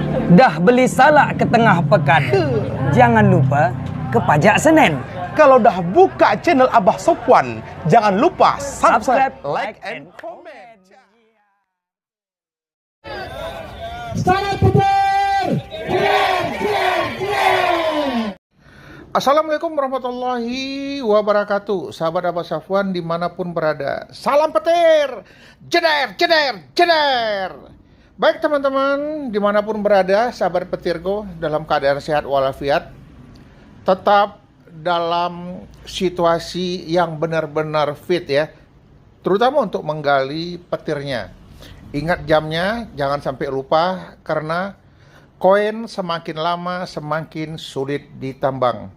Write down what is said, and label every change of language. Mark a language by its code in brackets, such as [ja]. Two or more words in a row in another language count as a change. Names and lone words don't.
[id] Dah beli salak ke tengah pekan, jangan lupa ke Pajak Senen. Kalau dah buka channel Abah Sopwan, jangan lupa [en] subscribe, like, and comment. [id] Selamat Petir! [ar] Assalamualaikum warahmatullahi wabarakatuh. [id] Sahabat Abah Sopwan dimanapun berada, salam petir, jeder, jeder, jeder. Baik teman-teman, dimanapun berada, sahabat petirku dalam keadaan sehat walafiat, tetap dalam situasi yang benar-benar fit ya, terutama untuk menggali petirnya. Ingat jamnya, jangan sampai lupa, karena koin semakin lama semakin sulit ditambang.